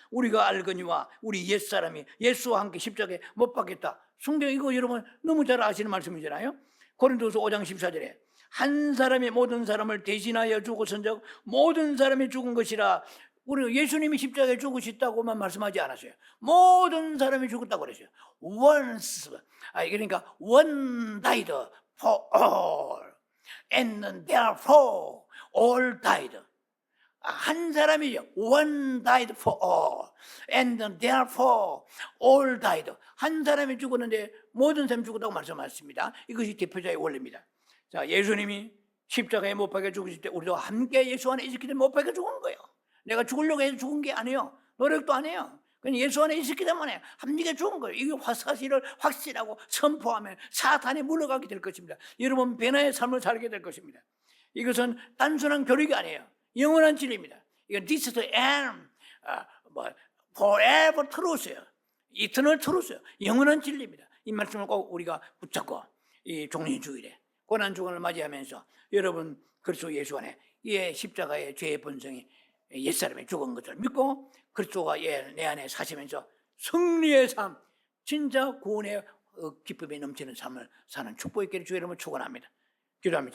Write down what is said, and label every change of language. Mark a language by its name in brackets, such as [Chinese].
[Korean] 우리가 알거니와 우리 옛사람이 예수와 함께 십자가에 못 박혔다. 성경 이거 여러분 너무 잘 아시는 말씀이잖아요. 고린도서 5장 14절에 한 사람이 모든 사람을 대신하여 죽었은즉 모든 사람이 죽은 것이라. 우리 예수님이 십자가에 죽으셨다고만 말씀하지 않았어요. 모든 사람이 죽었다고 그랬어요. [English] once, [Korean] 그러니까 [English] one died for all. and therefore all died. [Korean] 한 사람이죠. [English] One died for all, and therefore all died. [Korean] 한 사람이 죽었는데 모든 사람이 죽었다고 말씀하셨습니다. 이것이 대표자의 원리입니다. 자, 예수님이 십자가에 못 박혀 죽으실 때 우리도 함께 예수 안에 있었기 때문에 못 박혀 죽은 거예요. 내가 죽으려고 해서 죽은 게 아니에요. 노력도 안 해요. 그냥 예수 안에 있었기 때문에 함께 죽은 거예요. 이 사실을 확신하고 선포하면 사탄이 물러가게 될 것입니다. 여러분 변화의 삶을 살게 될 것입니다. 이것은 단순한 교리가 아니에요. 영원한 진리입니다. 이건 [English] this is the end, forever truth예요. eternal truth예요. [Korean] 영원한 진리입니다. 이 말씀을 꼭 우리가 붙잡고 이 종려주일에 고난주간을 맞이하면서 여러분 그리스도 예수 안에 이 십자가의 죄의 본성이 옛사람이 죽은 것을 믿고 그리스도가 내 안에 사시면서 승리의 삶, 진짜 구원의 기쁨이 넘치는 삶을 사는 축복의 길을 주 여러분 축원합니다. 기도합니다.